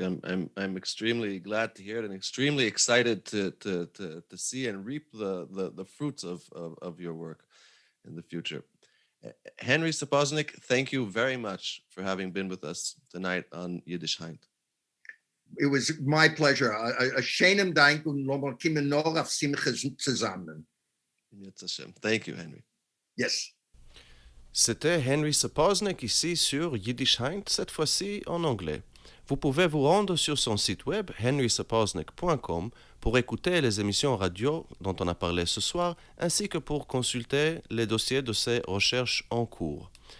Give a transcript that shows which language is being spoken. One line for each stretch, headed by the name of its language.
English: I'm extremely glad to hear it and extremely excited to see and reap the fruits of your work in the future. Henry Sapoznik, thank you very much for having been with us tonight on Yiddish Heint. It was my pleasure.
Yiddish: A shenem dank und wir kommen noch auf Simche zusammen.
English: Thank you, Henry. Yes.
French: C'était Henry Sapoznik ici sur Yiddish Heint, cette fois-ci en anglais. Vous pouvez vous rendre sur son site web henrysapoznik.com pour écouter les émissions radio dont on a parlé ce soir, ainsi que pour consulter les dossiers de ses recherches en cours.